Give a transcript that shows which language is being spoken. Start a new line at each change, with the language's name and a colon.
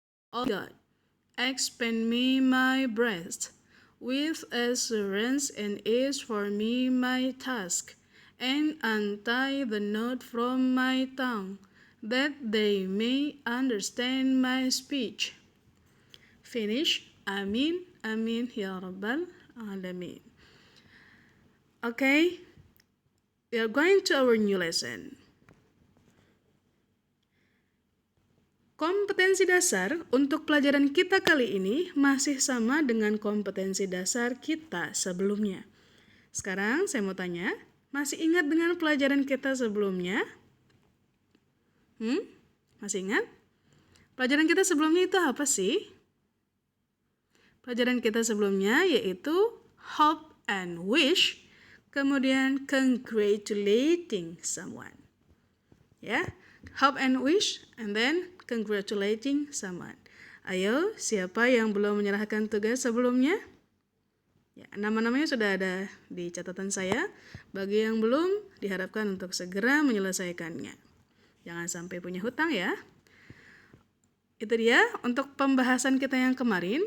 English: Oh God, expand me my breast with assurance and ease for me my task, and untie the knot from my tongue, that they may understand my speech. Finish.
Arabic: Amin. Amin. Ya Rabbal Alamin.
English: Okay, we are going to our new lesson.
Indonesian: Kompetensi dasar untuk pelajaran kita kali ini masih sama dengan kompetensi dasar kita sebelumnya. Sekarang saya mau tanya, masih ingat dengan pelajaran kita sebelumnya? Masih ingat? Pelajaran kita sebelumnya itu apa sih? Pelajaran kita sebelumnya yaitu
English: hope and wish,
Indonesian: kemudian
English: congratulating someone. Ya, hope and wish, and then congratulating someone.
Indonesian: Ayo, siapa yang belum menyerahkan tugas sebelumnya? Ya, nama-namanya sudah ada di catatan saya. Bagi yang belum, diharapkan untuk segera menyelesaikannya. Jangan sampai punya hutang ya. Itu dia untuk pembahasan kita yang kemarin.